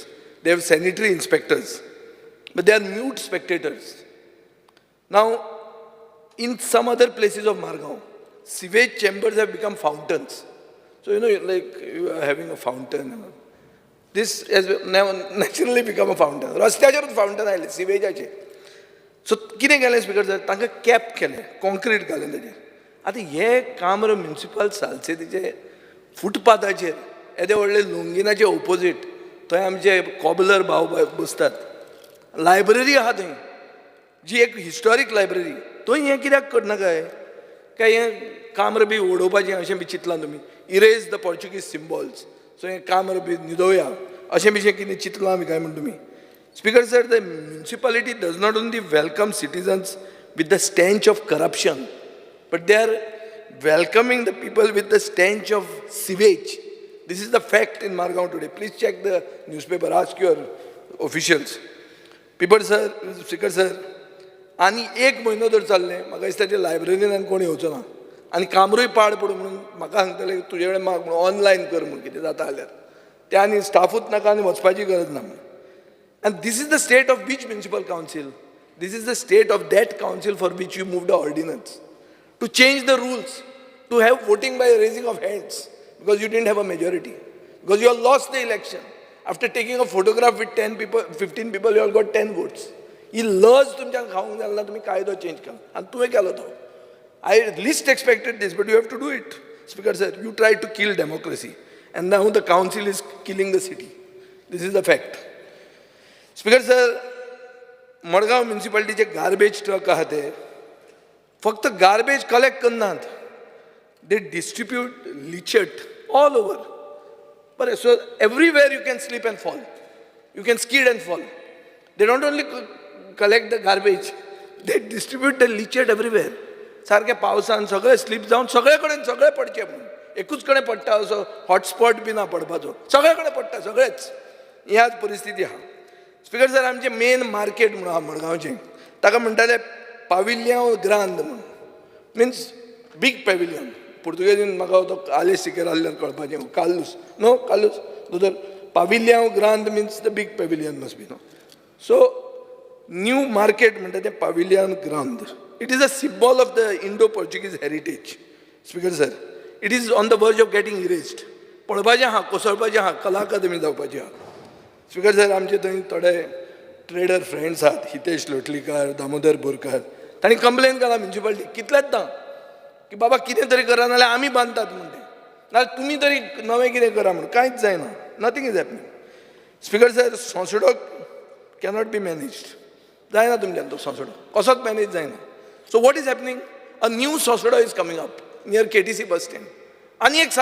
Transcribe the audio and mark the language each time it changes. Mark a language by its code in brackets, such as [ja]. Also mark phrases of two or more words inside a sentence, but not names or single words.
[en] They have sanitary inspectors, but they are mute spectators. Now, in some other places of Margao, sewage chambers have become fountains. So, like you are having a fountain. This has now naturally become a fountain. [kok] Rastyacher fountain आयले सिवेजाचे. So, कितें केलें [en] Speaker sir? [kok] तांकां कॅप केलें, कॉन्क्रीट घालें ताजेर. आतां हे कामर म्युनिसिपल सालसेतीचे फुटपाथाचेर येदे व्हडले लोंगिनाचे ओपोजीट थंय आमचे कॉबलर भाव बसतात. लायब्ररी आहा थंय, जी एक [en] historic library, [kok] थंय हें कित्याक करना काय हें कामर बी ओडोवपाचें अशें बी चिंतलां तुमी? [en] erase the Portuguese symbols. [kok] सो हें कामर बी न्हिदोवया अशें बी कितें चिंतलां आमी काय म्हण तुमी? [en] Speaker sir, the municipality does not only welcome citizens with the stench of corruption, but they are welcoming the people with the stench of sewage. This is the fact in Margao today. Please check the newspaper, ask your officials. People sir, Speaker sir, [kok] आनी 1 म्हयनो जर चाललें, म्हाका दिसता ते लायब्ररीन आनी कोण येवचो ना. आनी कामरूय पाड पडूं म्हणून म्हाका सांगतले तुजे कडेन माग म्हणून ऑनलायन कर म्हणून कितें जाता जाल्यार. ते आनी स्टाफूच नाका आनी वचपाची गरज ना म्हणून. [en] And this is the state of which municipal council? This is the state of that council for which you moved the ordinance. To change the rules, to have voting by raising of hands, because you didn't have a majority, because you all lost the election. After taking a photograph with 10 people, 15 people, you all got 10 votes. [kok] He laws तुमच्या खाऊंक जालना तुम्ही कायदो चेंज केला आणि तुवें केलो तो. [en] I least expected this, but you have to do it. Speaker sir, you tried to kill democracy, and now the council is killing the city. This is the fact. Speaker sir, [kok] मडगांव म्युनिसिपालिटीचे [en] garbage truck [kok] आहा ते फक्त [en] garbage collect [kok] करनात, [en] they distribute leachate all over. बरें, so everywhere you can slip and fall, you can skid and fall. they don't only collect the garbage, they distribute the leachate everywhere. [kok] सारके पावसान सगळे स्लीप जावन सगळे कडेन सगळे पडचे म्हणून. एकूच कडेन पडटा असो हॉटस्पॉट बी ना पडपाचो, सगळे कडेन पडटा सगळेच. ह्याच परिस्थिती आहा. [en] Speaker sir, [kok] आमचें [en] main market [kok] म्हणून आहा मडगांवचें, ताका म्हणटाले [pt] pavilhão grande [kok] म्हणून, [en] means big pavilion. [kok] पुर्तुगेजीन म्हाका तो आलेस सिकेर आसल्यार कळपाचें, कालूस नो कालूस दोतर [pt] pavilhão grande [en] means the big pavilion must be no. [kok] सो [en] new market [kok] म्हणटा तें [pt] pavilhão grande. [en] It is a symbol of the Indo Portuguese heritage. Speaker sir, It is on the verge of getting erased. [kok] पळोवपाचें आहा, कोसळपाचें आहा, कला अकादमी जावपाची आहा. [en] Speaker sir, [kok] आमचे थंय थोडे [en] trader friends [kok] आहात हितेश लोटलीकर दामोदर बोरकार तांणी कंप्लेन केला म्युनिसिपालिटी कितलेच ना की बाबा कितें तरी करा नाल्यार आमी बांदतात म्हणटे नाल्यार तुमी तरी नवें कितें करा म्हणून कांयच जायना [en] nothing is happening Speaker sir [kok] सोंसडो [en] cannot be managed [kok] जायना तुमच्यान तो सोंसडो कसोच मॅनेज जायना [en] so what is happening a new Sonsodo is coming up near KTC bus stand [kok] आनी एक